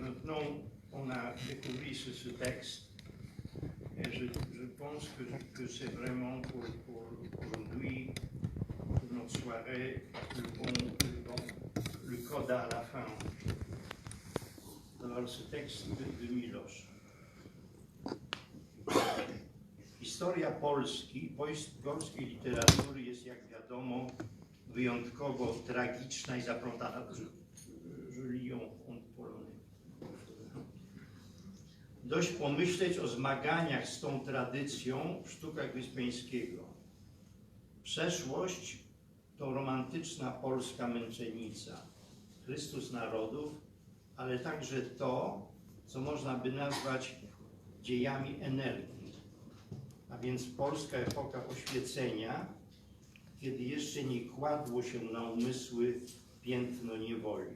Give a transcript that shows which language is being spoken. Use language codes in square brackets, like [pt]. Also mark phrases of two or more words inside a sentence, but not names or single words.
[fr] dont on a découvert ce texte, et je pense que c'est vraiment pour lui, pour notre soirée, le coda à la fin. Alors, ce texte de Milosz. [pl] Historia polskiej literatury jest, jak wiadomo, wyjątkowo tragiczna i zaplątana. [fr] Je lis en polonais. [pl] Dość pomyśleć o zmaganiach z tą tradycją w sztukach Wyspiańskiego. Przeszłość to romantyczna polska męczennica, Chrystus narodów, ale także to, co można by nazwać dziejami energii, a więc polska epoka oświecenia, kiedy jeszcze nie kładło się na umysły piętno niewoli.